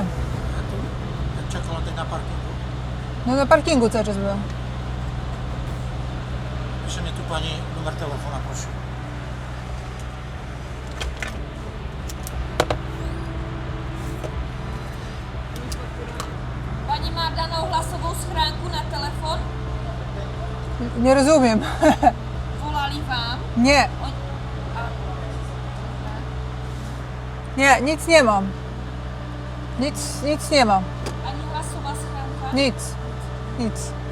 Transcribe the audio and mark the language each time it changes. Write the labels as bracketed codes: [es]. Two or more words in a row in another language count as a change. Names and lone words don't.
[pl] Tu? Czekała na parkingu. No na parkingu cały czas byłam. Pisze mnie tu pani numer telefonu, proszę. [cs] Pani ma danou hlasovou schránku na telefon? [pl] Nie rozumiem. [cs] Volali vám? [pl] Nie, On... A... nie, nic nie mam. Nic nie mam. [cs] Ani hlasová schránka? [pl] Nic.